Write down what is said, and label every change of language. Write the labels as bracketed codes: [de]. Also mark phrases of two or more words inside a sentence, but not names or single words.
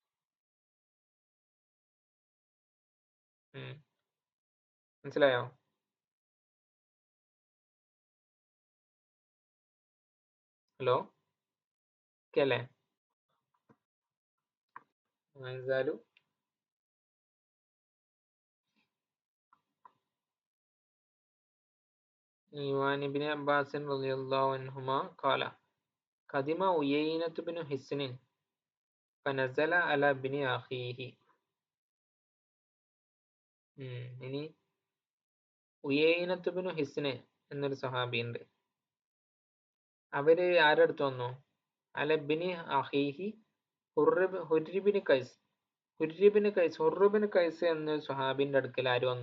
[ml] മനസ്സിലായോ? ഹലോ, ഓക്കെ അല്ലേ? [ar] മായജാലു وعن ابن عباس رضي الله عنهما قال قدم عيينة بن حصن فنزل على ابن أخيه. [ml] ഇനി ഉയൈനത്ത് ബിനു ഹിസ്ന് എന്നൊരു സ്വഹാബി ഉണ്ട്. അവര് ആരുടെ അടുത്ത് വന്നു? [ar] على ابن أخيه [ml] ഹുർബിന് കൈസ് ഹുർബിന് കൈസ് എന്ന സ്വഹാബിന്റെ അടുക്കൽ ആര് വന്നു?